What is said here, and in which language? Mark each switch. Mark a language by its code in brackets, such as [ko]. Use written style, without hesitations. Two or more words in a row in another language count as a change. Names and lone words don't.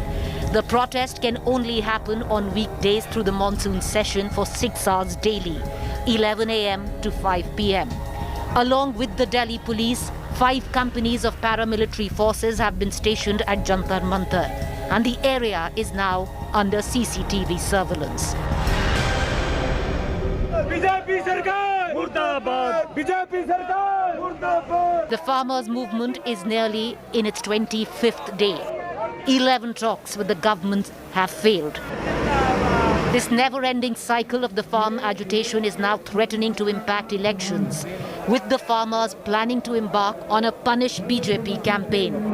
[en] The protest can only happen on weekdays through the monsoon session for 6 hours daily, 11 a.m. to 5 p.m. Along with the Delhi police, 5 companies of paramilitary forces have been stationed at Jantar Mantar, and the area is now under CCTV surveillance. [hi] बीजेपी सरकार मुर्दाबाद, बीजेपी सरकार मुर्दाबाद. [en] The farmers' movement is nearly in its 25th day. 11 talks with the government have failed. This never-ending cycle of the farm agitation is now threatening to impact elections, with the farmers planning to embark on a punish BJP campaign.